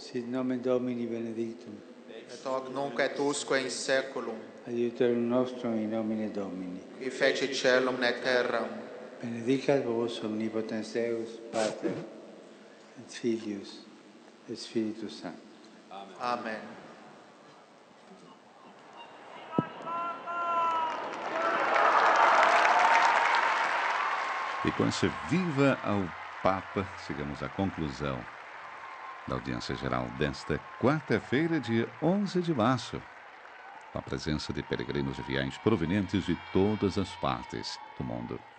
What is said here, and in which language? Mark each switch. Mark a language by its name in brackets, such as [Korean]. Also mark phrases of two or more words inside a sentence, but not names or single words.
[Latin] Sit nomen Domini benedictum. et hoc nunc et usque in saeculum, Aiuterium nostrum in nomine Domini. qui feci celum et terram. Benedicat vos omnipotens Deus, Pater, et Filius, et Spiritus Sanctus. Amen. [Portuguese] E com esse viva ao Papa, chegamos à conclusão da audiência geral desta quarta-feira, dia 11 de março, com a presença de peregrinos e fiéis provenientes de todas as partes do mundo.